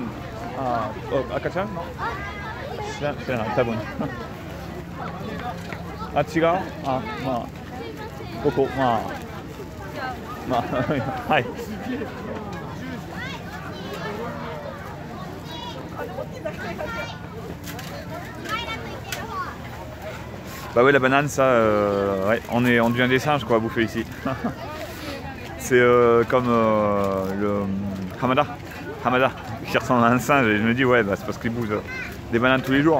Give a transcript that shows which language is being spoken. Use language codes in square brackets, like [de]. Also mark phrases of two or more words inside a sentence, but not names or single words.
[ja] Ah, oh, akachan? 知らない、多分。あ、違う？あ、まあ、ここ、まあ、 [fr] はい。Bah ouais, la banane, ça, ouais, on devient des singes quoi à bouffer ici. C'est comme le Hamada, qui ressemble à un singe, et je me dis ouais, bah, c'est parce qu'ils bouffent des bananes tous les jours.